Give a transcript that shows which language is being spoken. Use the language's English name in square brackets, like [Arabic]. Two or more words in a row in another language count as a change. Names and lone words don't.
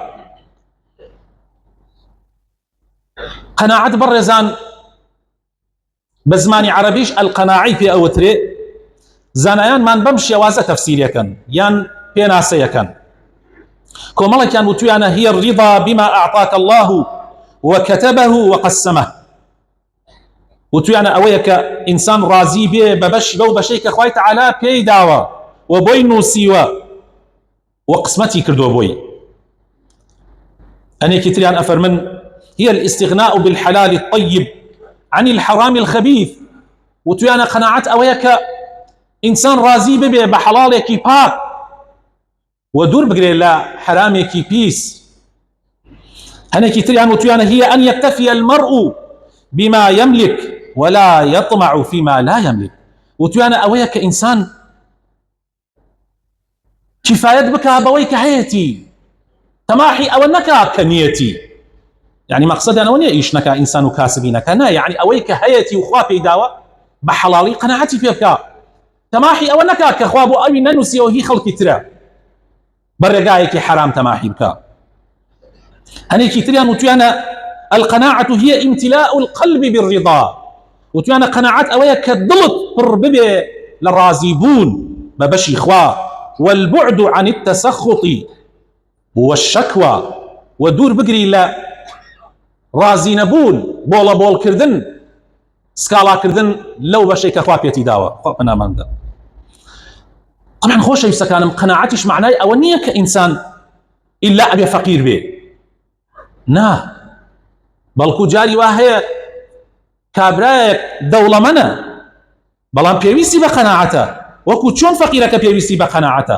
[Central Kurdish] قەناعەت بەڕێزان بە زمانی عەرەبیش ئەلقەناعی پێ ئەوترێ. زانایانمان بەم شێوازە تەفسیرەکەن یان پێناسەیەکەن. کۆمەڵێکیان وتویانە [Arabic] هي الرضا بما أعطاك الله وكتبه وقسمه. [Central Kurdish] وتویانە ئەوەیە کە ئینسان ڕازی بێ بە بەشی بەو بەشەی کە خوای تەعالا پێی داوە و بۆی نووسیوە و قسمەتی کردووە بۆی. هەنێکی تریان ئەفەرمن [Arabic] هي الاستغناء بالحلال الطيب عن الحرام الخبيث. [Central Kurdish] وتویانە قەناعەت ئەوەیە کە ئینسان ڕازی ببێ بە حەڵاڵێکی پاک و دوور بگرێ لە حرامێکی پیس. هەنێکی تریان وتویانە [Arabic] هي أن يكتفي المرء بما يملك ولا يطمع فيما لا يملك. [Central Kurdish] وتویانە ئەوەیە کە ئینسان کفایەت بکا بەوەی کە هەیەتی، تەماحی ئەوە نەکا کە نیەتی. یعنی مەقسەدیان ئەوە نییە ئیش نەکا ئینسان و کاسبی نەکا، نا، یعنی ئەوەی کە هەیەتی و خوا پێی داوە بە حەڵاڵی قەناعەتی پێ بکا، تەماحی ئەوە نەکا کە خوا بۆ ئەوی نەنووسیەوە هی خەڵکی ترە بەڕێگایەکی حرام تەماحی بکا. هەنێکی تریان وتویانە [Arabic] القەناعەة هي امتلاء القلب بالرضا. [Central Kurdish] وتویانە قەناعەت ئەوەیە کە دڵت پڕ ببێ لە ڕازی بوون بە بەشی خوا، [Arabic] والبعد عن التسخط والشكوى، [Central Kurdish] و دوور بگری لە ڕازی نەبوون، بۆڵە بۆڵکردن، سکاڵاکردن لەو بەشەی کە خوا پێتی داوە. خوا پەناماندا. طبعا خۆشەویستەکانم، قەناعەتیش معنای ئەوە نییە کە ئینسان ئیلا ئەبێ فەقیر بێ، نا، بەڵکو جاری وا هەیە کابرایەک دەوڵەمەنە بەڵام پێویستی بە قەناعەتە، وەکو چۆن فەقیرەکە پێویستی بە قەناعەتە.